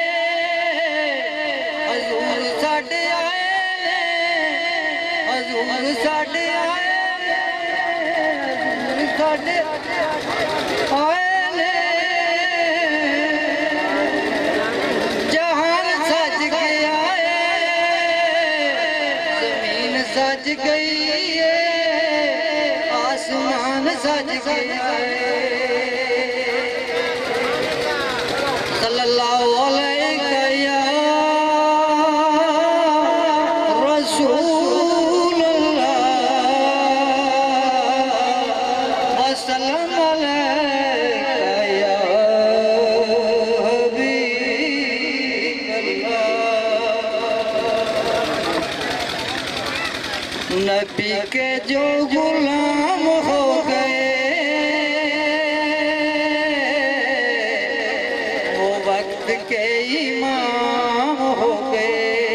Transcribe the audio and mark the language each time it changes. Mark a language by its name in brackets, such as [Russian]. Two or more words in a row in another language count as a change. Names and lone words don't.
[Punjabi] ਹਜ਼ੂਰ ਸਾਡੇ ਆਏ ਨੇ, ਹਜ਼ੂਰ ਸਾਡੇ ਆਏ ਨੇ, ਹਜ਼ੂਰ ਸਾਡੇ ਆਏ ਨੇ। [Urdu] جہان سج گیا ہے، زمین سج گئی ہے، آسمان سج گیا ہے. [Arabic] صلى الله عليك يا رسول الله، السلام عليك يا حبيب الله. [Urdu] نبی کے جو غلام ہو گئے وہ وقت کے امام ہو گئے.